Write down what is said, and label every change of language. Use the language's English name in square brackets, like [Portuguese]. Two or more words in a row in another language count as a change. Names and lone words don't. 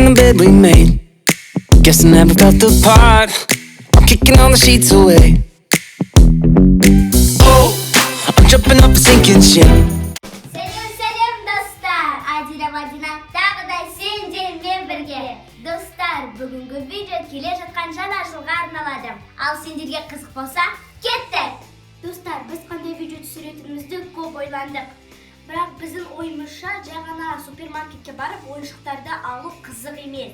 [English] bed we made. Guess I never got the part. I'm kicking all the sheets away. Oh, I'm jumping up, sinking ship. [Kazakh] Сәлем достар. Adile Madina tағы да сендермен бірге. Достар, бүгінгі видео келе жатқан жаңа жылға арналады. Ал сендерге қызық болса, кеттік. Достар, біз қандай видео түсіретінімізді көп ойландық. Бірақ біздің ойымызша жай ғана супермаркетке барып ойыншықтарды алу қызық емес.